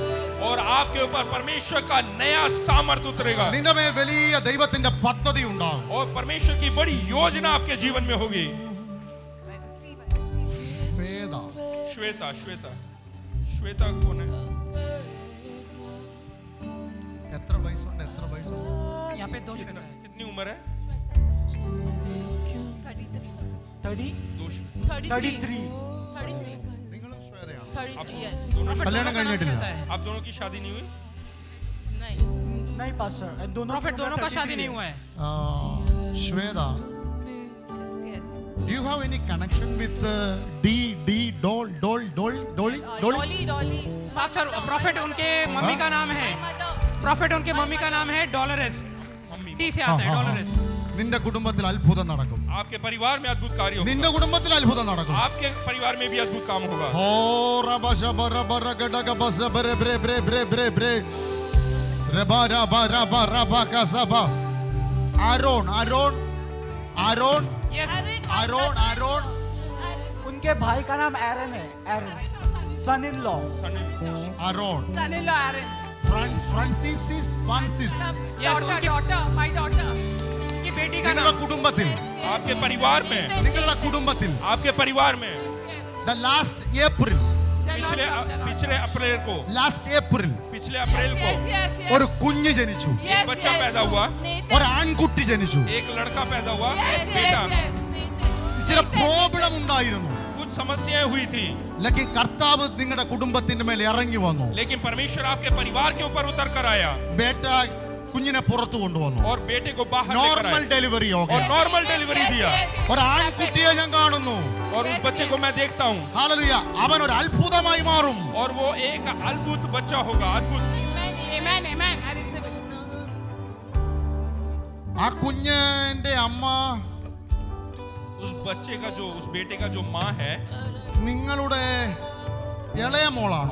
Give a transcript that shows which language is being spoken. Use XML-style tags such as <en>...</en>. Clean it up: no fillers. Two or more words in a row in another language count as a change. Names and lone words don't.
<hi>और आपके ऊपर परमेश्वर का नया सामर्थ उतरेगा</hi> <ml>നിന്റെ മേൽ വലിയ ദൈവത്തിന്റെ പദ്ധതി ഉണ്ടാവും.</ml> <hi>और परमेश्वर की बड़ी योजना आपके जीवन में होगी। श्वेता श्वेता श्वेता कौन है?</hi> <ml>എത്ര വയസ്സുണ്ട്?</ml> <hi>यहाँ पे 2 श्वेता है। कितनी उम्र है? 30, 33.</hi> <ml>നിങ്ങളും ശ്വേതയാണ്.</ml> <en>33 yes. Prophet</en> <hi>कल्याण दोनों का नाम करने श्वेता है। आप दोनों की शादी नहीं हुई? नहीं. नहीं पास्टर, दोनों प्रॉफिट दोनों का शादी नहीं हुआ है।</hi> <en>ശ്വേത, Yes. do you have any connection with Dolly? Dolly. pastor prophet</en> <hi>उनके मम्मी का नाम है, प्रॉफिट उनके मम्मी का नाम है डॉलरेस, डी से आता है डॉलरेस।</hi> <ml>നിന്റെ കുടുംബത്തിൽ അത്ഭുതം നടക്കും.</ml> <hi>आपके परिवार में अद्भुत कार्य होगा।</hi> <ml>നിന്റെ കുടുംബത്തിൽ അത്ഭുതം നടക്കും.</ml> <hi>आपके परिवार में भी अद्भुत काम होगा। ആരോൺ उनके भाई का नाम एरन है, एरन,</hi> <en>son in law.</en> <hi>ആരോൺ</hi> <en>Son-in-law Aaron. ഫ്രാൻസിസ് Yes, Daughter. My daughter.</en> <hi>की बेटी का</hi> <ml>നിങ്ങളുടെ</ml> <hi>नाम</hi> <ml>കുടുംബത്തിൽ</ml> <hi>आपके परिवार में,</hi> <ml>നിങ്ങളുടെ കുടുംബത്തിൽ</ml> <hi>आपके परिवार में</hi> <en>the last April</en> <hi>पिछले अप्रैल को</hi> <en>Yes.</en> <ml>ഒരു കുഞ്ഞ് ജനിച്ചു.</ml> <en>Yes,</en> <hi>बच्चा</hi> <en>yes.</en> <hi>पैदा हुआ,</hi> <ml>ഒരു ആൺകുട്ടി ജനിച്ചു.</ml> <hi>एक लड़का पैदा हुआ,</hi> <en>Yes,</en> <hi>बेटा।</hi> <en>yes.</en> <ml>ചില പ്രോബ്ലം ഉണ്ടായിരുന്നു.</ml> <hi>कुछ समस्याएं हुई थी,</hi> <ml>लेकिन കർത്താവ് നിങ്ങളുടെ കുടുംബത്തിന്റെ മേൽ ഇറങ്ങി വന്നു.</ml> <hi>लेकिन परमेश्वर आपके परिवार के ऊपर उतर कर आया</hi> <ml>ബേട്ട കുഞ്ഞിനെ പുറത്തു കൊണ്ടുവന്നു.</ml> <hi>और बेटे को बाहर लेकर</hi> <ml>നോർമൽ</ml> <hi>आया</hi> <ml>ഡെലിവറി</ml> <hi>और</hi> <en>normal delivery</en> <hi>दिया।</hi> <ml>ഒരു ആൺകുട്ടിയെ ഞാൻ കാണുന്നു.</ml> <hi>और उस बच्चे को मैं देखता हूँ</hi> <ml>ഹല്ലേലൂയ. അവൻ ഒരു അത്ഭുതമായി മാറും.</ml> <hi>और वो एक अद्भुत बच्चा होगा, अद्भुत।</hi> <en>Amen. I receive it.</en> <ml>ആ കുഞ്ഞിന്റെ അമ്മ</ml> <hi>उस बच्चे का जो, उस बेटे का जो माँ है,</hi> <ml>നിങ്ങളുടെ ഇളയ മോളാണോ?</ml>